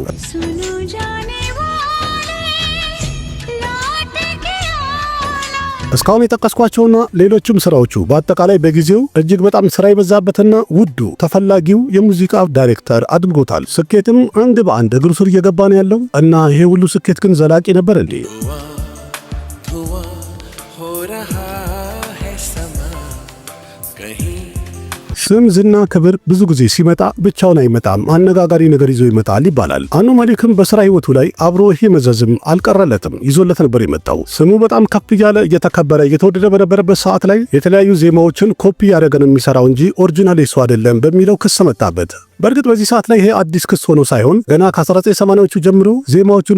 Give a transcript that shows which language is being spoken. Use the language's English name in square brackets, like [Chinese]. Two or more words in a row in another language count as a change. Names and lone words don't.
[Hindi] सुनो जाने वाले लौट के आना [Amharic] እስካሁን የጠቀስኳቸውና ሌሎችም ስራዎቹ በአጠቃላይ በጊዜው እጅግ በጣም ስራ የበዛበትና ውዱ ተፈላጊው የሙዚቃ ዳይሬክተር አድርጎታል። ስኬትም አንድ በአንድ እግሩ ስር እየገባ ነው ያለው እና ይሄ ሁሉ ስኬት ግን ዘላቂ ነበር እንዴ? [Hindi] हो रहा है समा कहीं [Amharic] ስም፣ ዝና፣ ክብር ብዙ ጊዜ ሲመጣ ብቻውን አይመጣም፣ አነጋጋሪ ነገር ይዞ ይመጣል ይባላል። አኑ መሊክም በስራ ህይወቱ ላይ አብሮ ይሄ መዘዝም አልቀረለትም፣ ይዞለት ነበር የመጣው። ስሙ በጣም ከፍ እያለ እየተከበረ እየተወደደ በነበረበት ሰዓት ላይ የተለያዩ ዜማዎችን ኮፒ ያደረገን የሚሰራው እንጂ ኦሪጂናል የሱ አይደለም በሚለው ክስ መጣበት። በእርግጥ በዚህ ሰዓት ላይ ይሄ አዲስ ክስ ሆኖ ሳይሆን ገና ከ1980ዎቹ ጀምሮ ዜማዎቹን